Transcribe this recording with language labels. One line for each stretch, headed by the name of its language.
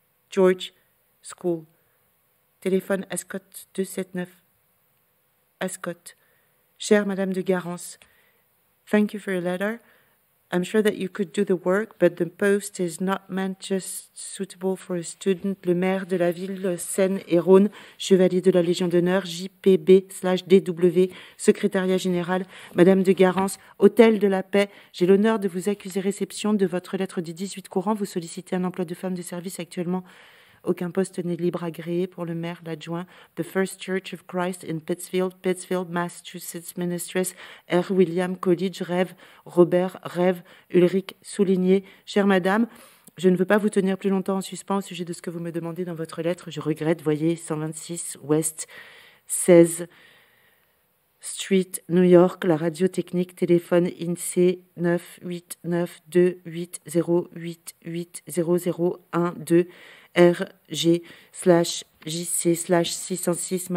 French: George School. Téléphone Ascot 279. Ascot. Chère Madame
English: de Garance, thank you for your letter. I'm sure that you could do the work, but the post is not meant just suitable for a student.
French: Le maire de la ville Seine-et-Rhône, chevalier de la Légion d'honneur, JPB/DW, secrétariat général, Madame de Garance, Hôtel de la Paix. J'ai l'honneur de vous accuser réception de votre lettre du 18 courant. Vous sollicitez un emploi de femme de service actuellement. Aucun poste n'est libre agréé pour le maire, l'adjoint.
English: The First Church of Christ in Pittsfield, Massachusetts, Mistress R.
French: William College, rêve, Robert, rêve, Ulrich, souligné. Chère madame, je ne veux pas vous tenir plus longtemps en suspens au sujet de ce que vous me demandez dans votre lettre. Je regrette, voyez, 126 West 16 Street, New York, la radio technique, téléphone INSEE 98928088012 RG/JC/606.